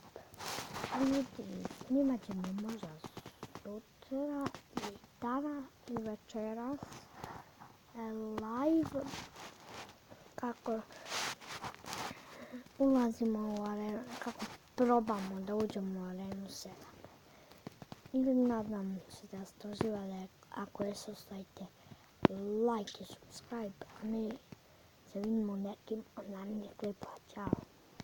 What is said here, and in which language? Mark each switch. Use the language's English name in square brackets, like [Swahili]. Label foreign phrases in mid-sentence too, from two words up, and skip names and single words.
[Bosnian] Ljudi, snimat ćemo možda sutra i danas i večeras live kako ulazimo u arenu, kako probamo da uđemo u arenu 7. I nadam se da ste uživali, ako jesu stavite like i subscribe, a mi se vidimo u nekim online klipova. Ćao!